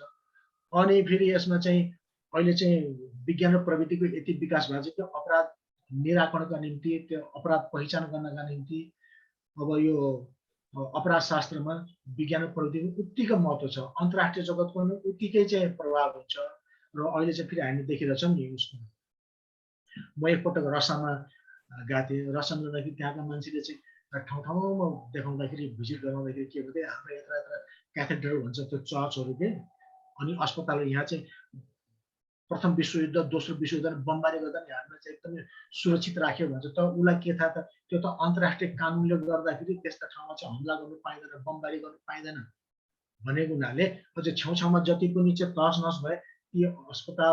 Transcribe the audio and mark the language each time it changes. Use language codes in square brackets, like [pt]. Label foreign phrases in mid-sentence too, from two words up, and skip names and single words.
[ne] अनि फेरि यसमा चाहिँ अहिले चाहिँ विज्ञान र प्रविधिको यति विकास भएको छ कि अपराध निराकरणका निम्ति त्यो अपराध पहिचान गर्नका निम्ति अब यो अपराध शास्त्रमा विज्ञान र प्रविधिको उत्तिकै महत्त्व छ। अन्तर्राष्ट्रिय जगतको पनि उत्तिकै चाहिँ प्रभाव हुन्छ र अहिले चाहिँ फेरि हामी देखिरहेछौँ नि उसको। म एकपटक रसामा गएको थिएँ। रसामा जाँदाखेरि त्यहाँका मान्छेले चाहिँ ठाउँ ठाउँमा देखाउँदाखेरि भिजिट गराउँदाखेरि के भन्थे हाम्रो यत्र यत्र क्याथेड्रल भन्छ त्यो चर्चहरू के अनि अस्पताल यहाँ चाहिँ प्रथम विश्वयुद्ध दोस्रो विश्वयुद्ध बमबारी गर्दा नि हामीलाई चाहिँ एकदमै सुरक्षित राख्यो भन्छ तर उसलाई के थाहा त त्यो त अन्तर्राष्ट्रिय कानुनले गर्दाखेरि त्यस्ता ठाउँमा चाहिँ हमला गर्नु पाइँदैन बमबारी गर्नु पाइँदैन भनेको हुनाले अझ छेउछाउमा जति पनि चाहिँ तहस नहस भए ती अस्पताल